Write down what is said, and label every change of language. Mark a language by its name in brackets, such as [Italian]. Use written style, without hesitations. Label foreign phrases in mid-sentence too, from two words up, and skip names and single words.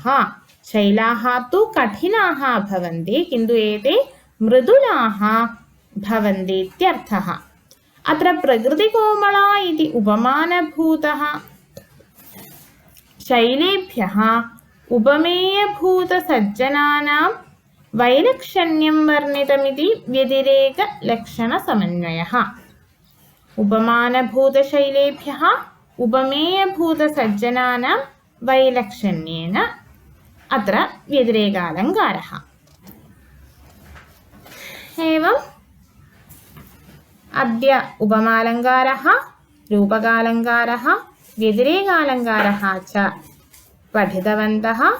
[Sanskrit] ശൈലാഃ തു കഠിനാഃ ഭവന്തി കിന്തു ഏതേ മൃദുലാഃ ഭവന്തി ഇത്യർത്ഥഃ. അത്ര പ്രകൃതികോമളാ ഇതി ഉപമാനഭൂതഃ. ശൈലേഭ്യഃ ഉപമേയഭൂതസജ്ജനാനാം वैलक्षण्यं वर्णितमिति व्यतिरेकलक्षणसमन्वयः। उपमानभूतशैलेभ्यः उपमेयभूतसज्जनानां वैलक्षण्येन अत्र व्यतिरेकालङ्कारः। एवम् अद्य उपमालङ्कारः, रूपकालङ्कारः, व्यतिरेकालङ्कारः च पठितवन्तः।